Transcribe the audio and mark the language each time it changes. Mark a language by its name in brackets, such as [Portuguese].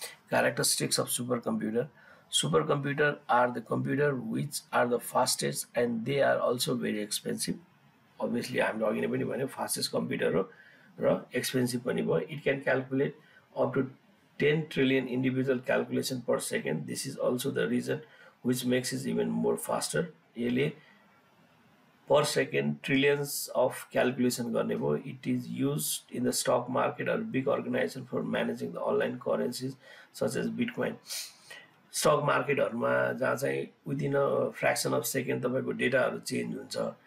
[English] Characteristics of super computer, super computer are the computer which are the fastest and they are also very expensive. [Nepali] Obviously हामीले अघि नै पनि भन्यो fastest computer हो र expensive पनि भयो। [English] It can calculate up to 10 trillion individual calculation per second. This is also the reason which makes it even more faster. [Nepali] यसले [English] per second trillions of calculation [Nepali] गर्ने भयो। [English] It is used in the stock market or big organization for managing the online currencies such as Bitcoin. [Nepali] Stock मार्केटहरुमा जहाँ चाहिँ [English] within a fraction of second [Nepali] तपाईको डेटाहरु change हुन्छ।